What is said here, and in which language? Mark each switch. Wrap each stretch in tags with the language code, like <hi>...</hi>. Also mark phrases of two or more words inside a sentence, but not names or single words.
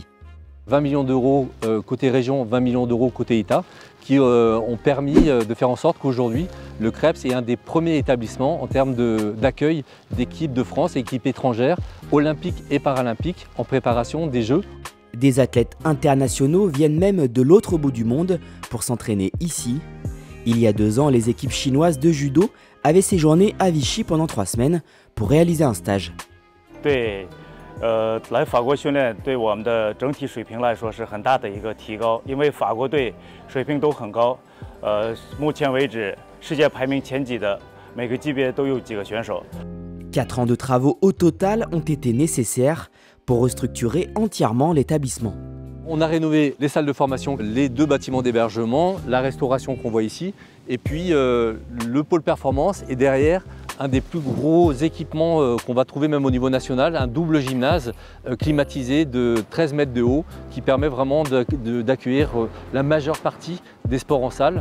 <fr>20 millions d'euros côté région, 20 millions d'euros côté État, qui ont permis de faire en sorte qu'aujourd'hui, le CREPS est un des premiers établissements en termes d'accueil d'équipes de France et équipes étrangères, olympiques et paralympiques, en préparation des Jeux. Des athlètes internationaux viennent même de l'autre bout du monde pour s'entraîner ici. Il y a 2 ans, les équipes chinoises de judo avaient séjourné à Vichy pendant 3 semaines pour réaliser un stage.</fr> <zh>来法国训练对我们的整体水平来说是很大的一个提高，因为法国队水平都很高，目前为止世界排名前几的每个级别都有几个选手。</zh> <fr>4 ans de travaux au total ont été nécessaires pour restructurer entièrement l'établissement. On a rénové les salles de formation, les 2 bâtiments d'hébergement, la restauration qu'on voit ici, et puis le pôle performance et derrière un des plus gros équipements qu'on va trouver même au niveau national, un double gymnase climatisé de 13 mètres de haut qui permet vraiment d'accueillir la majeure partie des sports en salle.</fr>